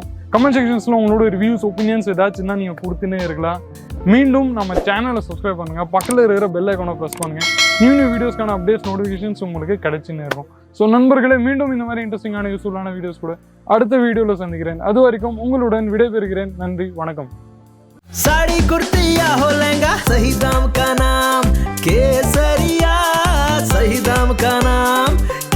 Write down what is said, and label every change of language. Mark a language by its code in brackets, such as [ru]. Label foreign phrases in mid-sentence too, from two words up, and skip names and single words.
[en] comment sections [ta] உங்களோட [en] reviews opinions [ta] ஏதாச்சுன்னா நீங்கள் கொடுத்துன்னே இருக்கலாம். மீண்டும் நம்ம சேனலை சப்ஸ்கிரைப் பண்ணுங்கள். பக்கத்தில் இருக்கிற [en] bell icon press [ta] பண்ணுங்கள். [en] new videos updates notifications [ta] உங்களுக்கு கிடைச்சின்னு இருக்கும். ஸோ நண்பர்களே, மீண்டும் இந்த மாதிரி [en] interesting useful videos [ta] கூட அடுத்த வீடியோவில் சந்திக்கிறேன். அது வரைக்கும் உங்களுடன் விடைபெறுகிறேன். நன்றி, வணக்கம். [hi] साड़ी कुर्ती या हो लहंगा, सही दाम का नाम केसरिया, सही दाम का नाम